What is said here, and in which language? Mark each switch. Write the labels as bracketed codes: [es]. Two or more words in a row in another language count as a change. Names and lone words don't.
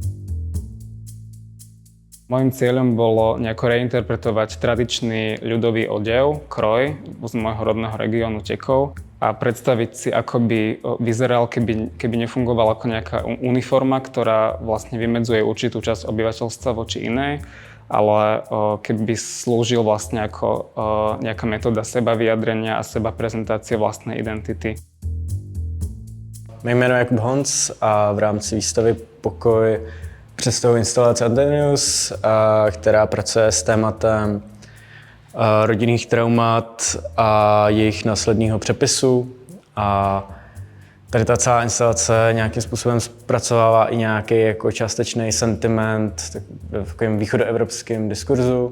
[sk] Mojím cieľom bolo nejako reinterpretovať tradičný ľudový odev, kroj z môjho rodného regiónu Tekov a predstaviť si, ako by vyzeral, keby nefungoval ako nejaká uniforma, ktorá vlastne vymedzuje určitú časť obyvateľstva voči inej, ale keby slúžil vlastne ako nejaká metóda seba vyjadrenia a seba prezentácie vlastnej identity. [cs] Mé jméno je Jakub Honc a v rámci výstavy Pokoj představuji instalaci Antenius, která pracuje s tématem rodinných traumat a jejich následného přepisu. A tady ta celá instalace nějakým způsobem zpracovává i nějaký jako částečný sentiment v takovém východoevropském diskurzu